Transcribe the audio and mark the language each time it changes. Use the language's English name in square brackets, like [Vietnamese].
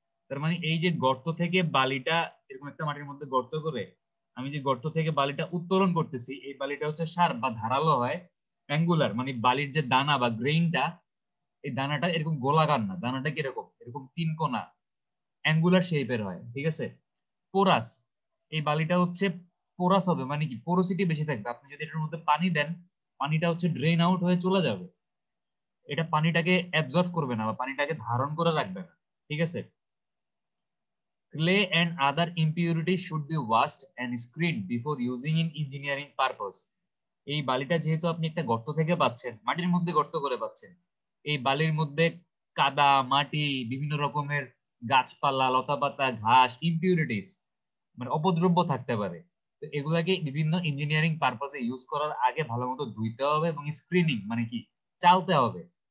[Bangla] তার মানে এই যে গর্ত থেকে বালিটা, এরকম একটা মাটির মধ্যে গর্ত করে আমি যে গর্ত থেকে বালিটা উত্তোলন করতেছি, এই বালিটা হচ্ছে শার্প বা ধারালো হয়, অ্যাঙ্গুলার মানে বালির যে দানা বা গ্রেইনটা, এই দানাটা এরকম গোলাকার না, দানাটা কিরকম এরকম তিন কোনা অ্যাঙ্গুলার শেপের হয়, ঠিক আছে? পোরাস, এই বালিটা হচ্ছে পোরাস হবে, মানে কি পোরোসিটি বেশি থাকবে, আপনি যদি এটার মধ্যে পানি দেন পানিটা হচ্ছে ড্রেন আউট হয়ে চলে যাবে, এটা পানিটাকে অ্যাবজর্ব করবে না বা পানিটাকে ধারণ করে রাখবে না, ঠিক আছে? [English] Clay and other impurities should be washed and screened before using in engineering purpose। [Bangla] এই বালিটা যেহেতু আপনি একটা গর্ত থেকে পাচ্ছেন, মাটির মধ্যে গর্ত করে পাচ্ছেন, এই বালির মধ্যে কাদা, মাটি, বিভিন্ন রকমের গাছপালা, লতাপাতা, ঘাস, ইম্পিউরিটিস মানে অপদ্রব্য থাকতে পারে। তো এগুলাকে বিভিন্ন ইঞ্জিনিয়ারিং পারপাসে ইউজ করার আগে ভালো মতো ধুইতে হবে এবং স্ক্রিনিং মানে কি চালতে হবে।